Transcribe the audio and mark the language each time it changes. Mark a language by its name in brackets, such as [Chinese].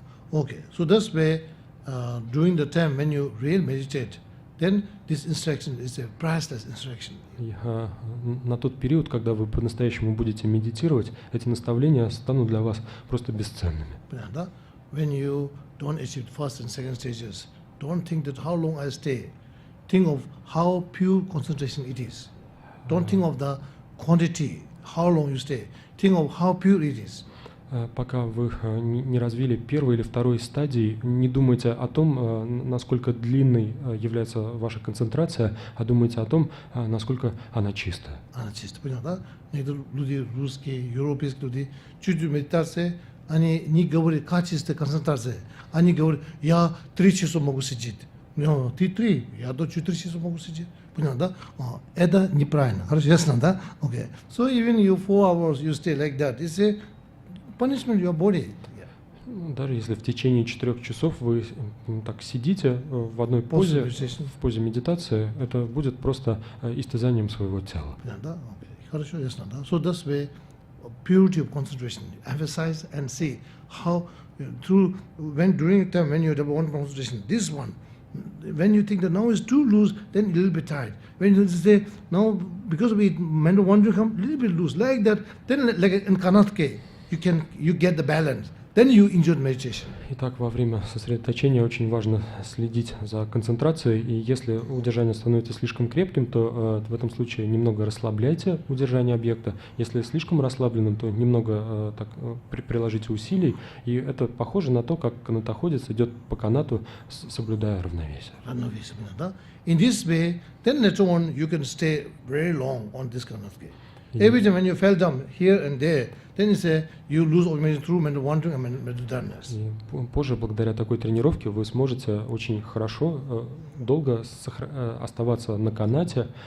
[English] Okay, so this way, during the time when you really meditate, then this instruction is a priceless instruction. [Russian] На тот период, когда вы по-настоящему будете медитировать, эти наставления станут для вас просто бесценными. [English] When you don't achieve first and second stages, don't think that how long I stay. Think of how pure concentration it is. Don't think of the quantity, how long you stay. Think of how pure it is. [Russian] Пока вы не развили первой или второй стадии, не думайте о том, насколько длинной является ваша концентрация, а думайте о том, насколько она чистая. Она чистая, понял, да? Некоторые люди, русские, европейские люди, чуть-чуть медитация, они не говорят, как чистая концентрация. Они говорят, я 3 часа могу сидеть. Ты 3, я до 4 часа могу сидеть. Понял, да? Это неправильно. Хорошо, ясно, да? Okay. [English] So even you 4 hours you stay like that, it's a punishment your body. [Russian] Даже если в течение 4 часов вы так сидите в одной позе, в позе медитации, это будет просто истязанием своего тела. Да? Хорошо, ясно, да? [English] So this way, purity of concentration, emphasize and see how through during the time when you have one concentration, this one, when you think that now is too loose, then a little bit tight. When you say now because we mental wandering come a little bit loose, like that, then like in kratko, you get the balance. Then you enjoy meditation. [Russian] Итак, во время сосредоточения очень важно следить за концентрацией, и если удержание становится слишком крепким, то в этом случае немного расслабляйте удержание объекта. Если слишком расслабленным, то немного приложите усилий, и это похоже на то, как канатоходец идет по канату, соблюдая равновесие. [English] In this way, then later on you can stay very long on this kratko. Every time when you fell down here and there, then you lose organization through mental wandering and mental dullness. [Russian] Позже, благодаря такой тренировке, вы сможете очень хорошо, долго оставаться на канате.